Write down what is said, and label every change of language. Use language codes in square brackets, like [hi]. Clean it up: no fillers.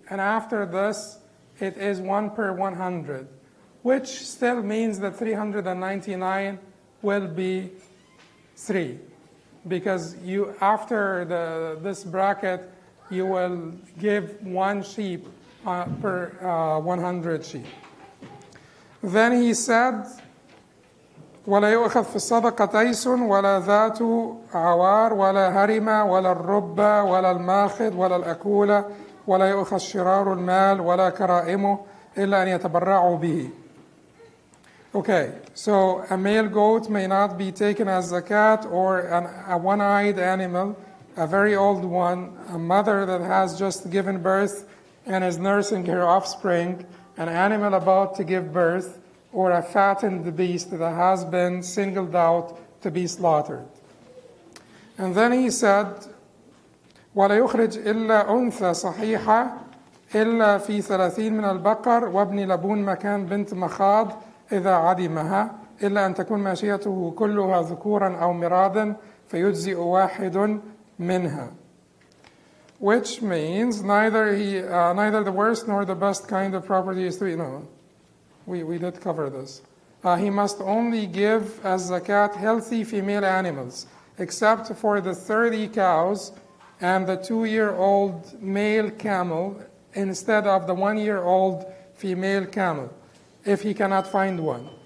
[en] And after this, it is 1 per 100, which still means that 399 will be 3. Because you, after this bracket, you will give 1 sheep per 100 sheep. Then he said, [ar] ولا يؤخذ في الصدقة تيس ولا ذات عوار ولا هرمة ولا الربة ولا الماخذ ولا الأكولة ولا يؤخذ شرار المال ولا كرائمه إلا أن يتبرعوا به. [en] Okay, so a male goat may not be taken as zakat, or a one-eyed animal, a very old one, a mother that has just given birth and is nursing her offspring, an animal about to give birth, or a fattened beast that has been singled out to be slaughtered. And then he said, [ar] ولا يخرج إلا أنثى صحيحة إلا في 30 من البقر وابن لبون مكان بنت مخاض إذا عدمها إلا أن تكون ماشيته كلها ذكورا أو مرادا فيجزئ واحد منها. [en] Which means neither the worst nor the best kind of property is to be. No, we did cover this. He must only give as zakat healthy female animals, except for the 30 cows and the 2-year-old male camel instead of the 1-year-old female camel, if he cannot find one.